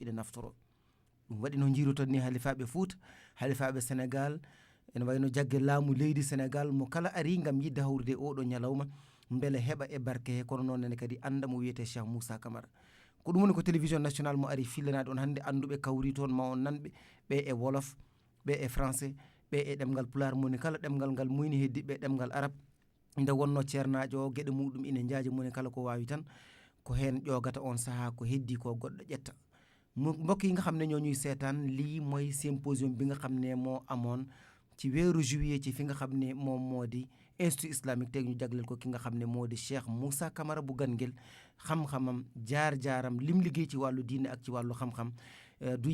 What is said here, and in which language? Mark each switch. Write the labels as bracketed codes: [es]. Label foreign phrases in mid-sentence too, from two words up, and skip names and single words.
[ff] ina naftoro ɗum waɗi no jiiruton ni halifaɓe Fouta halifaɓe Sénégal ene wayno jaggue laamu leydi Sénégal mo kala ari gam yidde hawrude oɗo ñalawma beele heɓa e barke he kono noon nene kadi anda mo wiyete cheikh moussa camara ko ɗum woni ko [fr] télévision national [ff] mo ari fillanaɗe on hande anduɓe kawri toon ma on nanɓe ɓe e wolof ɓe e français ɓe e ɗemgal pular moni kala ɗemgal ngal muyni heddiɓe ɗemgal arab nde wonno ceernajo o gueɗe muɗum ina jaaji moni kala ko wawi tan ko hen ƴogata on saaha ko heddi ko goɗɗo ƴetta [wo] mbokk yi nga xam ne ñoo ñuy seetaan lii mooy symposium bi nga xam ne moo amoon ci weeru juillet ci fi nga xam ne moom moo di [fr] institut islamique [wo] teg ñu jagleel ko ki nga xam ne moo di cheikh moussa camara bu Ganguel xam-xamam jaar-jaaram lim liggéey ci wàllu diine ak ci wàllu xam-xam du